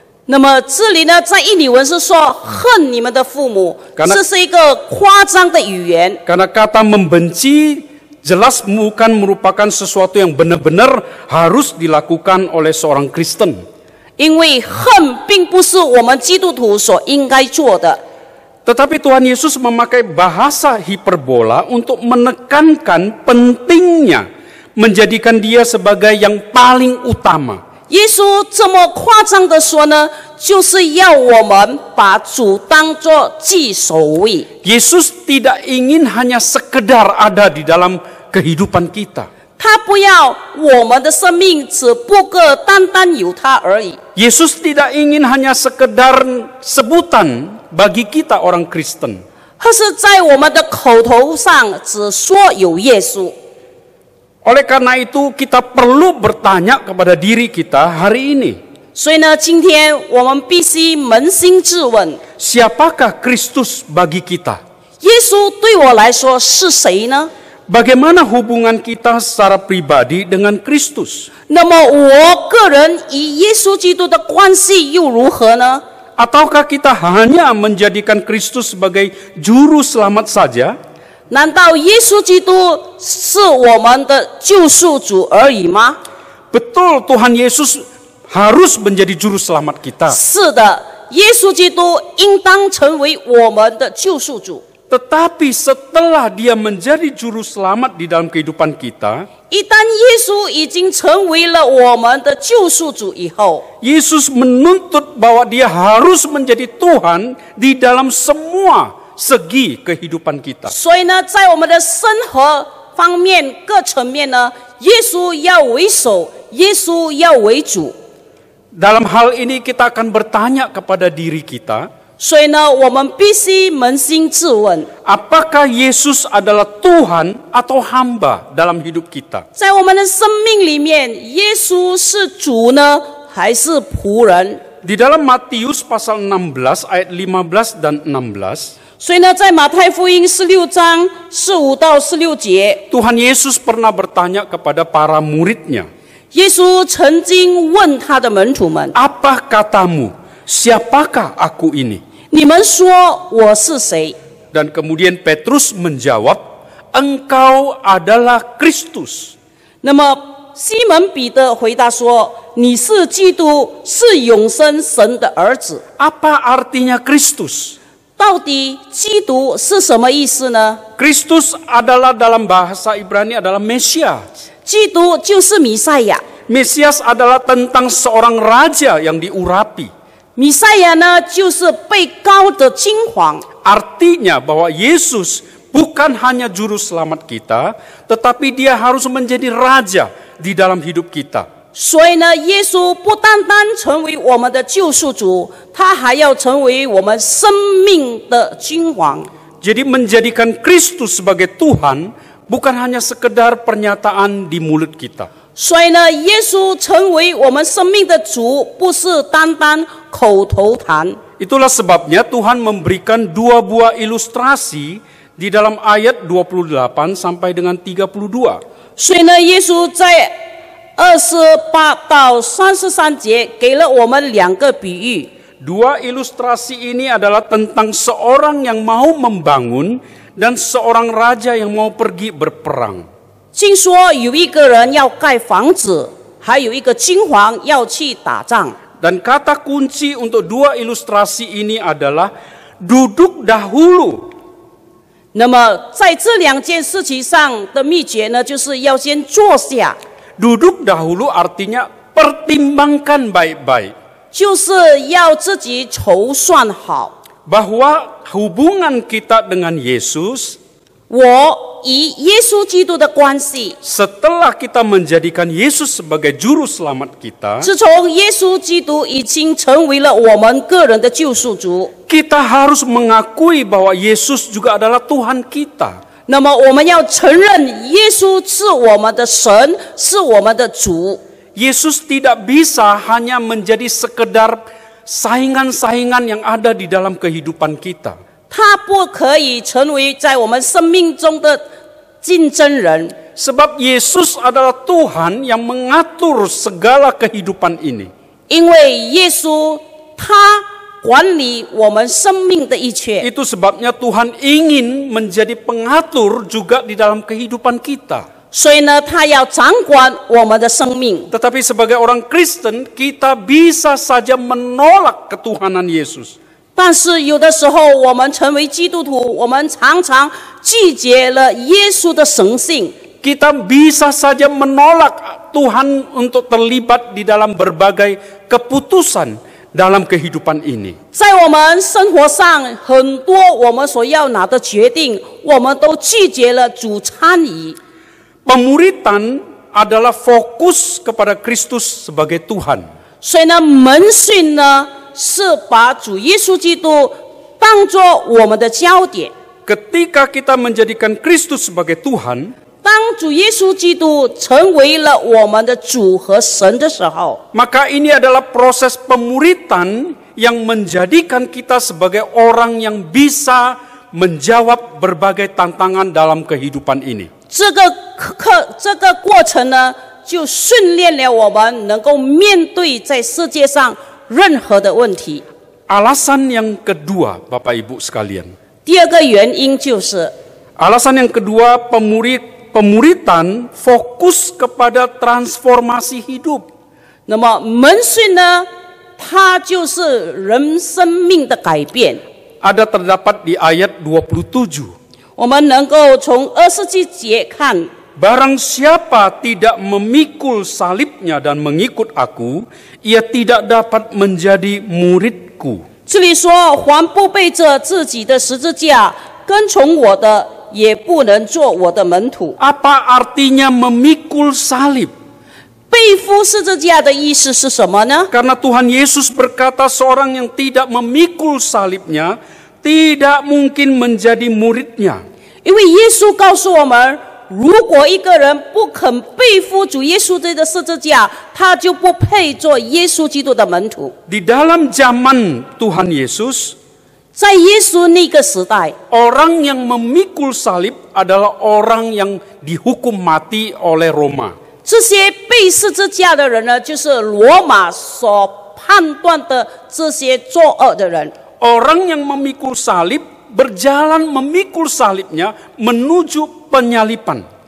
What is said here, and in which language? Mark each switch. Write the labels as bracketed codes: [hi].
[zh] 那么这里呢，在印尼文是说恨你们的父母，这是一个夸张的语言。 [id] Karena kata membenci jelas bukan merupakan sesuatu yang benar-benar harus dilakukan oleh seorang Kristen. [zh] 因为恨并不是我们基督徒所应该做的。 [id] Tetapi Tuhan Yesus memakai bahasa hiperbola untuk menekankan pentingnya menjadikan dia sebagai yang paling utama. [zh] 耶稣这么夸张的说呢，就是要我们把主当作居首位。 [id] Yesus tidak ingin hanya sekedar ada di dalam kehidupan kita. [zh] 他不要我们的生命只不过单单有他而已。 [id] Yesus tidak ingin hanya sekedar sebutan bagi kita orang Kristen. [zh] 他是在我们的口头上只说有耶稣。 [id] Oleh karena itu kita perlu bertanya kepada diri kita hari ini. [zh] 所以呢，今天我们必须扪心自问： [id] Siapakah Kristus bagi kita? [zh] 耶稣对我来说是谁呢？ [id] Bagaimana hubungan kita secara pribadi dengan Kristus? [zh] 那么我个人与耶稣基督的关系又如何呢？ [id] Ataukah kita hanya menjadikan Kristus sebagai juru selamat saja? [zh] 难道耶稣基督是我们的救赎主而已吗？ [id] Betul, Tuhan Yesus harus menjadi juru selamat kita. [zh] 是的，耶稣基督应当成为我们的救赎主。 [id] Tetapi setelah dia menjadi juru selamat di dalam kehidupan kita, [zh] 一旦耶稣已经成为了我们的救赎主以后， [id] Yesus menuntut bahwa dia harus menjadi Tuhan di dalam semua segi kehidupan kita. [zh] 所以呢，在我们的生活方面各层面呢，耶稣要为首，耶稣要为主。 [id] Dalam hal ini kita akan bertanya kepada diri kita, [zh] 所以呢，我们必须扪心自问： [id] apakah Yesus adalah Tuhan atau hamba dalam hidup kita? [zh] 在我们的生命里面，耶稣是主呢，还是仆人？ [id] Di dalam Matius pasal 16 ayat 15 dan 16, [zh] 所以呢，在马太福音16章15到16节， [id] Tuhan Yesus pernah bertanya kepada para muridnya, [zh] 耶稣曾经问他的门徒们 [id] apa katamu? siapakah aku ini? [zh] 你们说我是谁？ [id] Dan kemudian Petrus menjawab, engkau adalah Kristus. [zh] 那么西门彼得回答说：“你是基督，是永生神的儿子。” [id] Apa artinya Kristus? [zh] 到底基督是什么意思呢？ [id] Kristus adalah dalam bahasa Ibrani adalah Mesias. [zh] 基督就是弥赛亚， [id] Mesias adalah tentang seorang raja yang diurapi. [zh] 弥赛亚呢就是被膏的金黄。 [id] Artinya bahwa Yesus bukan hanya juru selamat kita, tetapi dia harus menjadi raja di dalam hidup kita. [zh] 所以呢，耶稣不单单成为我们的救赎主，他还要成为我们生命的君王。 [id] Jadi menjadikan Kristus sebagai Tuhan bukan hanya sekedar pernyataan di mulut kita. [zh] 所以呢，耶稣成为我们生命的主，不是单单口头谈。 [id] Itulah sebabnya Tuhan memberikan dua buah ilustrasi di dalam ayat 28 sampai dengan 32. [zh] 所以呢，耶稣在28到33节给了我们2个比喻。 [id] Dua ilustrasi ini adalah tentang seorang yang mau membangun dan seorang raja yang mau pergi berperang. [zh] 经说有一个人要盖房子，还有一个君王要去打仗。 [id] Dan kata kunci untuk dua ilustrasi ini adalah duduk dahulu. [zh] 那么在这2件事情上的秘诀呢，就是要先坐下， [id] Duduk dahulu artinya pertimbangkan baik-baik. [zh] 就是要自己筹算好， [id] Bahwa hubungan kita dengan Yesus [zh] 我与耶稣基督的关系。 [id] setelah kita menjadikan Yesus sebagai juru selamat kita, [zh] 自从耶稣基督已经成为了我们个人的救赎主， [id] kita harus mengakui bahwa Yesus juga adalah Tuhan kita. [zh] 那么我们要承认耶稣是我们的神，是我们的主。 [id] Yesus tidak bisa hanya menjadi sekedar saingan-saingan yang ada di dalam kehidupan kita. [zh] 他不可以成为在我们生命中的竞争人， [id] Sebab Yesus adalah Tuhan yang mengatur segala kehidupan ini. [zh] 因为耶稣他管理我们生命的一切。 [id] Itu sebabnya Tuhan ingin menjadi pengatur juga di dalam kehidupan kita. [zh] 所以呢，他要掌管我们的生命。 [id] Tetapi sebagai orang Kristen, kita bisa saja menolak ketuhanan Yesus. [zh] 但是有的时候，我们成为基督徒，我们常常拒绝了耶稣的神性。 [id] Kita bisa saja menolak Tuhan untuk terlibat di dalam berbagai keputusan dalam kehidupan ini. [zh] 在我们生活上，很多我们所要拿的决定，我们都拒绝了主参与。 [id] Pemuritan adalah fokus kepada Kristus sebagai Tuhan. [zh] 所以呢，门训呢是把主耶稣基督当作我们的焦点。 [id] Ketika kita menjadikan Kristus sebagai Tuhan, [zh] 当主耶稣基督成为了我们的主和神的时候， [id] maka ini adalah proses pemuritan yang menjadikan kita sebagai orang yang bisa menjawab berbagai tantangan dalam kehidupan ini. [zh] 这个过程呢，就训练了我们能够面对在世界上任何的问题。 [id] Alasan yang kedua, Bapak Ibu sekalian. [zh] 第2个原因就是， [id] Alasan yang kedua, pemuritan fokus kepada transformasi hidup. [zh] 那么门训呢，它就是人生命的改变。 [id] Ada terdapat di ayat 27. [zh] 我们能够从27节看， [id] Barang siapa tidak memikul salibnya dan mengikut aku, ia tidak dapat menjadi muridku. [zh] 这里说，凡不背着自己的十字架跟从我的，也不能做我的门徒。 [id] Apa artinya memikul salib? [zh] 背负十字架的意思是什么呢？ [id] Karena Tuhan Yesus berkata seorang yang tidak memikul salibnya tidak mungkin menjadi muridnya. [zh] 因为耶稣告诉我们，如果一个人不肯背负主耶稣这个十字架，他就不配做耶稣基督的门徒。 [id] Di dalam zaman Tuhan Yesus, [zh] 在耶稣那个时代， [id] orang yang memikul salib adalah orang yang dihukum mati oleh Roma. [zh] 这些背十字架的人呢，就是罗马所判断的这些作恶的人。 [id] Orang yang memikul salib berjalan memikul salibnya menuju penyalipan.